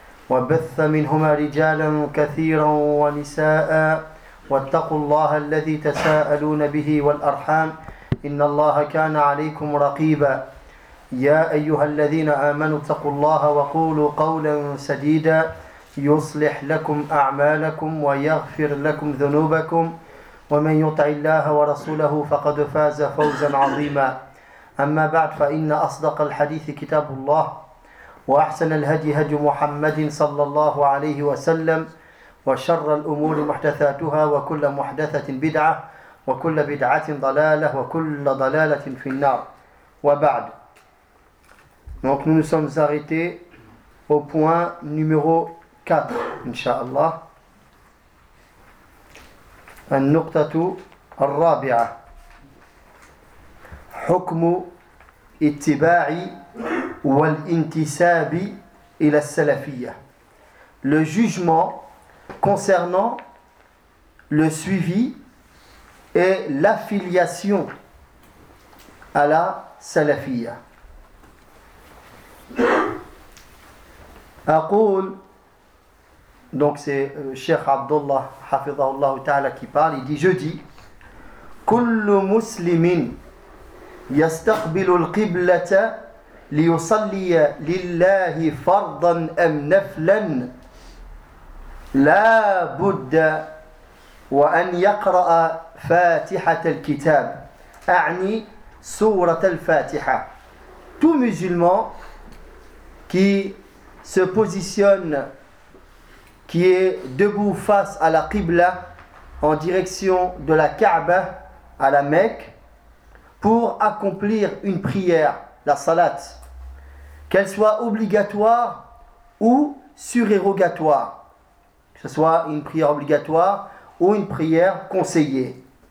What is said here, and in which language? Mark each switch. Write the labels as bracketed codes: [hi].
[ar] وبث منهما رجالا كثيرا ونساء واتقوا الله الذي تساءلون به والأرحام إن الله كان عليكم رقيبا يا أيها الذين آمنوا اتقوا الله وقولوا قولا سديدا يصلح لكم أعمالكم ويغفر لكم ذنوبكم ومن يطع الله ورسوله فقد فاز فوزا عظيما أما بعد فإن أصدق الحديث كتاب الله وأحسن الهدي هدي محمد صلى الله عليه وسلم وشر الأمور محدثاتها وكل محدثة بدعة وكل بدعة ضلالة وكل ضلالة في النار وبعد. [fr] Donc nous nous sommes arrêtés au point numéro 4 [ar] إن شاء الله. النقطة الرابعة حكم اتباع والانتساب إلى السلفية. [fr] Le jugement concernant le suivi et l'affiliation à la سلفية. [ar] أقول [fr] Donc c'est Cheikh Abdullah Hafizahullah Ta'ala qui parle, il dit, je dis [ar] كُلُّ مُسْلِمٍ يَسْتَقْبِلُ الْقِبْلَةَ لِيُصَلِّيَ لِلَّهِ فَرْضًا أَمْ نَفْلًا لَا بُدَّ وَأَنْ يَقْرَأَ فَاتِحَةَ الْكِتَابِ أَعْنِي سُورَةَ الْفَاتِحَةِ. [fr] Tout musulman qui se positionne, qui est debout face à la Qibla, en direction de la Kaaba à la Mecque, pour accomplir une prière, la Salat, qu'elle soit obligatoire ou surérogatoire, que ce soit une prière obligatoire ou une prière conseillée.